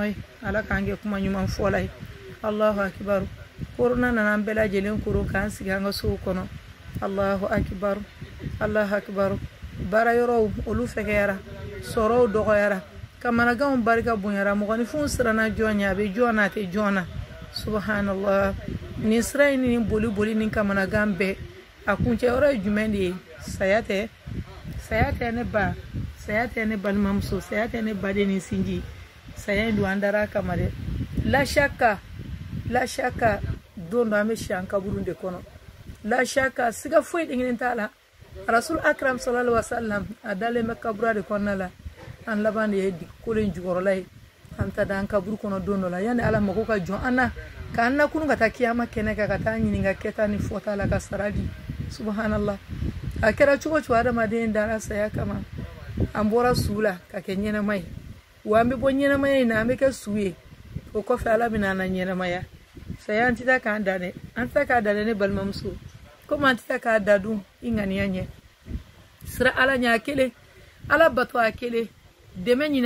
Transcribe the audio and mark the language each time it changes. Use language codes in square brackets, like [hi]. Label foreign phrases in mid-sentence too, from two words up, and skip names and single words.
[bm] ye ala k'an kɛ kuma ɲuman fɔla ye [ar] الله أكبر [bm] korona nana an bɛɛ lajɛlen koro k'an sigi an ka sow kɔnɔ [ar] الله أكبر الله أكبر [bm] baara yɔrɔw olu fɛkɛyara sɔrɔw dɔgɔyara kamanaganw barika bonyara mɔgɔninfinw siranna jɔn ɲɛ a bɛ jɔn na a tɛ jɔn na subhanallah nin sira in ni boli ni kamanagan bɛɛ a kuncɛ yɔrɔ ye jumɛn de ye saya tɛ ne ba saya tɛ ne balimamuso saya tɛ ne baden ni sinji saya in don an dara kama dɛ [ar] لا شك [bm] don dɔ an bɛ si an kaburu de kɔnɔ [ar] لا شك [bm] siga foyi dinginen t'a la [ar] رسول أكرم صلى الله عليه وسلم [bm] a dalen bɛ kabura de kɔnɔna la an laban de ye kolen jukɔrɔla ye an ta da an kaburu kɔnɔ don dɔ la yanni ala mako ka jɔn an na k'an nakunu ka taa kiyama kɛnɛ kan ka taa ɲininka kɛta ni fɔta la ka sara di subhanallah a kɛra cogo cogo adamaden dara saya kama an bɔra su la ka kɛ ɲɛnama ye wa an bɛ bɔ ɲɛnamaya in na an bɛ kɛ su ye o kɔfɛ ala bɛna an na ɲɛnamaya saya an tɛ taa k'an da dɛ an tɛ taa k'a da dɛ ne balimamuso komi an tɛ taa k'a da dun i ŋaniya ɲɛ sira ala ɲɛ a kelen ala bato a kelen dɛmɛ ɲini